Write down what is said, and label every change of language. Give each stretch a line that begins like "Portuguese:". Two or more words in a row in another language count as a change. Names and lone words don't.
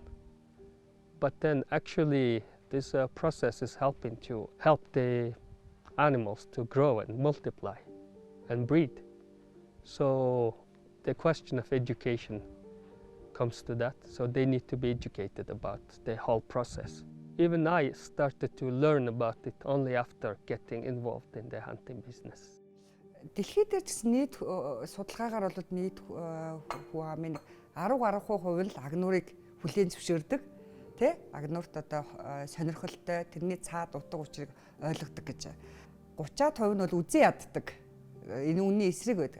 English: But then actually this process is helping to help the animals to grow and multiply and breed. So the question of education comes to that. So they need to be educated about the whole process. Even I started to learn about it only after getting involved in the hunting business.
Mongolian: Дэлхийд дээр ч нийт судалгаагаар бол нийт хүү амын 10-гаруй% л агнуурыг хүлээн зөвшөөрдөг. Тэ? Агнуурт одоо сонирхолтой, тэрний цаад утга учирыг ойлгодог гэж. 30% нь бол үзэн яддаг. Энэ үнний эсрэг байдаг.